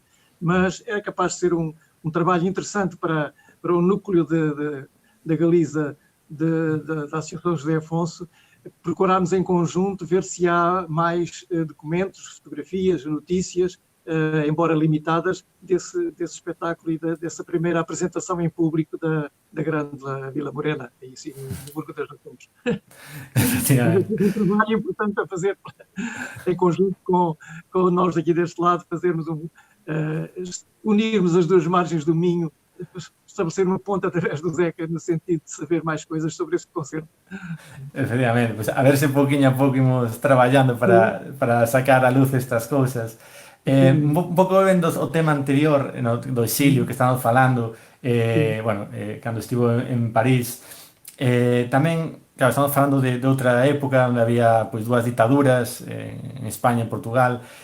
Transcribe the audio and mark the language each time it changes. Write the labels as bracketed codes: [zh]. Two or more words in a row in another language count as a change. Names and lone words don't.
[pt] Mas é capaz de ser um trabalho interessante para o núcleo da Galiza, da Associação José Afonso, procurarmos em conjunto ver se há mais documentos, fotografias, notícias, embora limitadas, desse espetáculo e dessa primeira apresentação em público da grande Vila Morena, aí sim, no Burgo das Nações. Um trabalho importante a fazer em conjunto com nós aqui deste lado, unirmos as duas margens do Minho, estabelecer uma ponta através do Zeca no sentido de saber mais coisas sobre este concerto. [gl] Efectivamente, pues a ver se pouquinho a pouco imos traballando para sacar a luz estas cousas. Un pouco vendo o tema anterior do exilio que estamos falando, cando estivo en París, tamén, claro, estamos falando de outra época onde había pois dúas ditaduras en España e en Portugal.